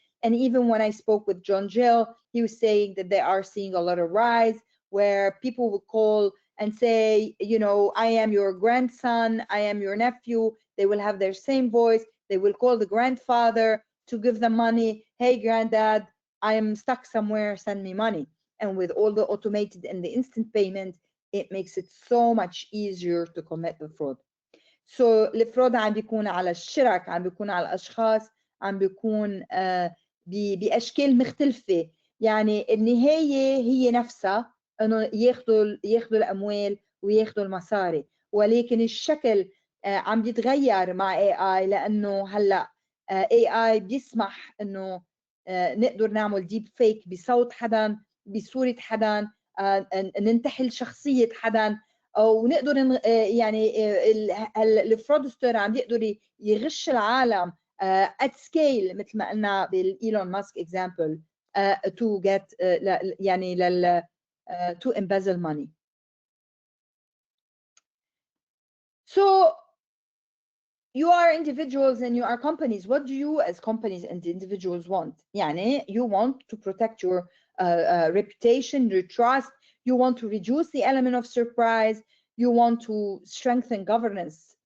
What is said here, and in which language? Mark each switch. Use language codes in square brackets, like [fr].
[en] And even when I spoke with John Jill, he was saying that they are seeing a lot of rise where people will call and say, you know, "I am your grandson, I am your nephew." They will have their same voice. They will call the grandfather to give them money. "Hey, granddad, I am stuck somewhere, send me money." And with all the automated and the instant payment, it makes it so much easier to commit the fraud. [ar] So الفرود عم بيكون على الشرك، عم بيكون على الأشخاص، عم بيكون بأشكال مختلفة. يعني النهاية هي نفسها إنه ياخذوا الأموال وياخذوا المصاري، ولكن الشكل عم بيتغير مع AI، لأنه هلا AI بيسمح إنه نقدر نعمل ديب فيك بصوت حدا، بصورة حدا، ننتحل شخصية حدا، او نقدر يعني الفرودستر عم يقدر يغش العالم [en] at scale [ar] مثل ما قلنا بالايلون ماسك [en] example to get [ar] يعني to embezzle money. [en] So you are individuals and you are companies. What do you as companies and individuals want? يعني you want to protect your reputation, your trust. You want to reduce the element of surprise. You want to strengthen governance.